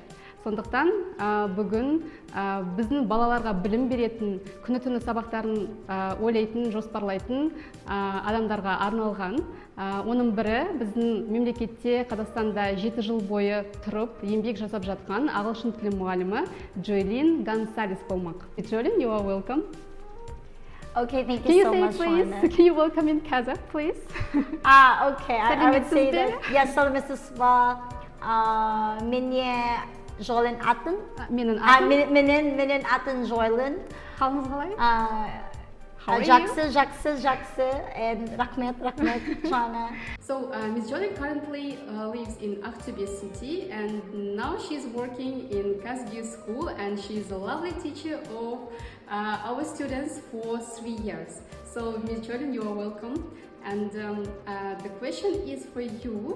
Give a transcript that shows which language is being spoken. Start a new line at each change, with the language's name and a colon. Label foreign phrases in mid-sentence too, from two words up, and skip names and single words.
Kazakh: Сондықтан бүгін біздің балаларға білім беретін, күні-түні сабақтарын ойлайтын, жоспарлайтын адамдарға арналған. Оның бірі біздің мемлекетте Қазақстанда 7 жыл бойы тұрып, еңбек жасап жатқан ағылшын тілі мұғалімі Джойлин болмақ. Джойлин,
English: you are welcome. Okay, thank you so much, please? Can you welcome in Kazakh, please? Okay, I would say that. Yes,
Kazakh: саламатсызба. Мисс Джойлин Ақтөбе. Менің атым Джойлин. Қалыңыз қалай? Жақсы,
English: and рахмет, Jana. So, Miss Joylin currently lives in Aktobe city, and now she's working in Kazakh school, and she's a lovely teacher of our students for 3 years. So, Miss Joylin, you are welcome. And the question is for you.